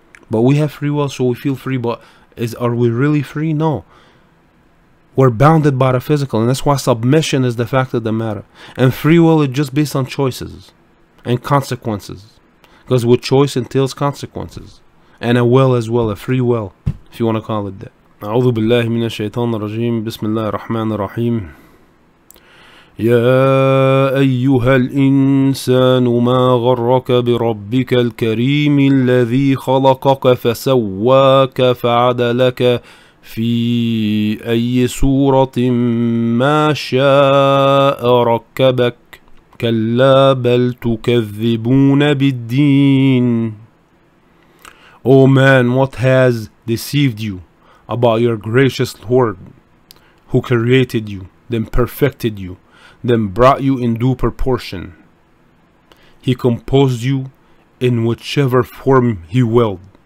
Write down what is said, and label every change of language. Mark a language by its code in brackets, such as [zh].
[en] But we have free will, so we feel free. But are we really free? No. We're bounded by the physical, and that's why submission is the fact of the matter. And free will is just based on choices and consequences. Because with choice entails consequences. And a will as well, a free will, if you want to call it that. [ar] أعوذ بالله من الشيطان الرجيم بسم الله الرحمن الرحيم يا أيها الإنسان ما غرك بربك الكريم الذي خلقك فسواك فعدلك في أي صورة ما شاء ركبك كلا بل تكذبون بالدين. [en] Oh man, what has deceived you about your gracious Lord, who created you, then perfected you, then brought you in due proportion. He composed you in whichever form he willed.